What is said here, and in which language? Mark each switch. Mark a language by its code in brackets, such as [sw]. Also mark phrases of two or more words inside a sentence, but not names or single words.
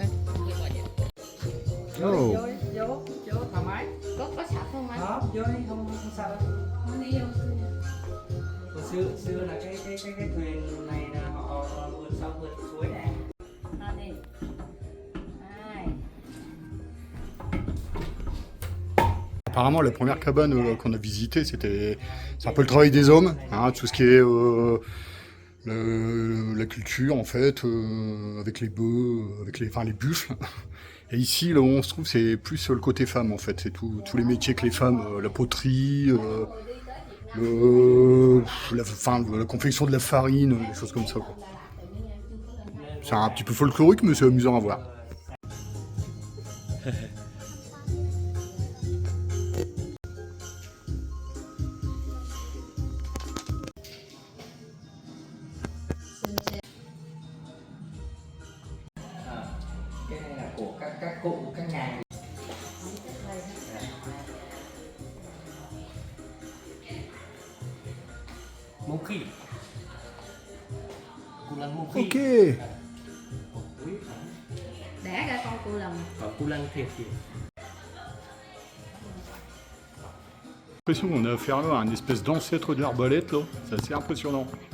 [vi] Oh. Vô, thoải mái. Có sạch không anh? Đó, vô đi, không sao đâu. Không đi đâu. Hồi xưa là cái thuyền này là họ vượt sông vượt suối này. Thôi đi. Hai. [fr] Apparemment, la première cabane qu'on a visitée, c'est un peu le travail des hommes, hein, tout ce qui est la culture en fait, avec les bœufs, enfin les buffles. Et ici, là où on se trouve, c'est plus le côté femme en fait. C'est tous les métiers que les femmes, la poterie, la confection de la farine, des choses comme ça, quoi. C'est un petit peu folklorique, mais c'est amusant à voir. [vi] Cái này là của các cụ các nhà. Monkey. Cù lân monkey. Ok. Đẻ ra con cù lần. Còn cù lân thiệt thì [fr] J'ai l'impression qu'on a affaire là à un espèce d'ancêtre de l'arbalète, là. C'est assez impressionnant.